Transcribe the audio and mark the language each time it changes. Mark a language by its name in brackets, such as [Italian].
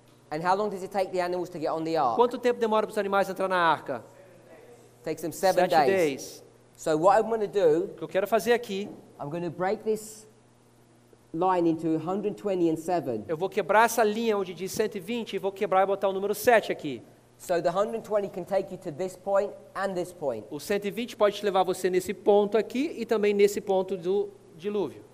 [English] And how long does it take the animals to get on the ark? [Portuguese] Quanto tempo demora para os animais entrar na arca? [English] Takes them 7 7 days. days. So what I'm going to do, [Portuguese] O que eu quero fazer aqui, [English] I'm going to break this line into 120 and 7. [Portuguese] eu vou quebrar essa linha onde diz 120 e vou quebrar e botar o número 7 aqui. [English] So the 120 can take you to this point and this point. [Portuguese] O 120 pode te levar você nesse ponto aqui e também nesse ponto do dilúvio.